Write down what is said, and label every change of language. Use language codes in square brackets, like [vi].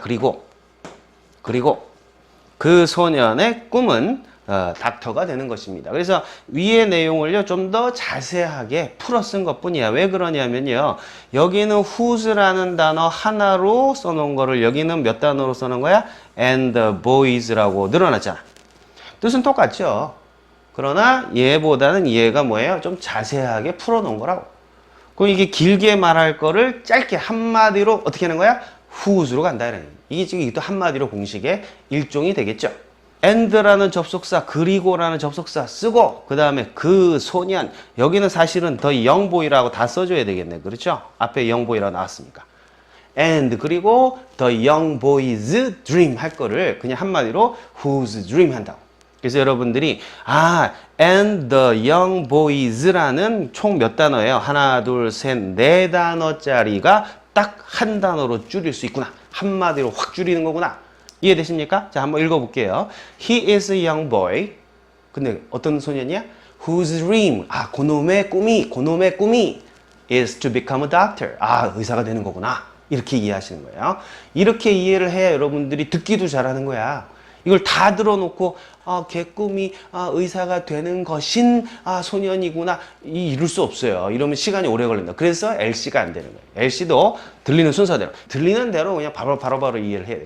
[ko] 그리고 그 소년의 꿈은 닥터가 되는 것입니다. 그래서 위의 내용을요 좀 더 자세하게 풀어 쓴 것뿐이야. 왜 그러냐면요, 여기는 whose라는 단어 하나로 써놓은 거를 여기는 몇 단어로 써놓은 거야? and the boys 라고 늘어났잖아. 뜻은 똑같죠. 그러나 얘보다는 얘가 뭐예요? 좀 자세하게 풀어 놓은 거라고. 그럼 이게 길게 말할 거를 짧게 한마디로 어떻게 하는 거야? whose로 간다 이런. 이게 지금 이것도 한마디로 공식의 일종이 되겠죠. and라는 접속사, 그리고라는 접속사 쓰고, 그 다음에 그 소년, 여기는 사실은 더 young boy 라고 다 써줘야 되겠네. 그렇죠? 앞에 young boy라고 나왔으니까. and, 그리고 the young boy's dream 할 거를 그냥 한마디로 whose dream 한다고. 그래서 여러분들이, and the young boys 라는 총 몇 단어예요? 하나, 둘, 셋, 네 단어짜리가 딱 한 단어로 줄일 수 있구나. 한마디로 확 줄이는 거구나. [en] 이해되십니까? 자, 한번 읽어볼게요. He is a young boy. [ko] 근데 어떤 소년이야? Whose dream. [en] 그놈의 꿈이 is to become a doctor. [ko] 의사가 되는 거구나. 이렇게 이해하시는 거예요. 이렇게 이해를 해야 여러분들이 듣기도 잘하는 거야. 이걸 다 들어놓고 걔 꿈이 의사가 되는 것인 소년이구나 이룰 수 없어요. 이러면 시간이 오래 걸린다. 그래서 LC가 안 되는 거예요. LC도 들리는 순서대로 들리는 대로 그냥 바로 이해를 해야 돼.